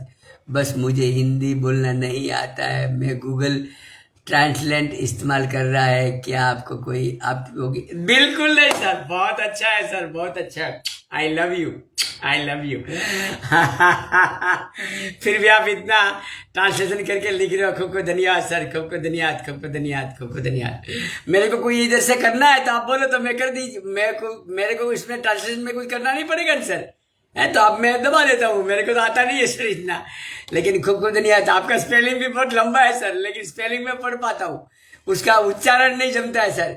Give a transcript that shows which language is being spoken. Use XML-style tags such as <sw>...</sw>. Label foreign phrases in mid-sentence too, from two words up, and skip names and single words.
<hi>बस मुझे हिंदी बोलना नहीं आता है, मैं गूगल ट्रांसलेट इस्तेमाल कर रहा है। क्या आपको कोई आप होगी? बिल्कुल नहीं सर, बहुत अच्छा है सर, बहुत अच्छा।</hi> <en>I love you, I love you.</en> <hi>फिर भी आप इतना ट्रांसलेशन करके लिख रहे हो, खूब खूब धन्यवाद सर, खूब खूब धन्यवाद, खूब खूब धन्यवाद, खूब खूब धन्यवाद। मेरे को कोई इधर से करना है तो आप बोलो तो मैं कर दीजिए। मेरे को इसमें ट्रांसलेशन में कुछ करना नहीं पड़ेगा सर, है तो अब मैं दबा देता हूँ। मेरे को तो आता नहीं है सर इतना, लेकिन खूब खूब धन्यवाद। आपका स्पेलिंग भी बहुत लंबा है सर, लेकिन स्पेलिंग में पढ़ पाता हूँ, उसका उच्चारण नहीं जमता है सर।</hi>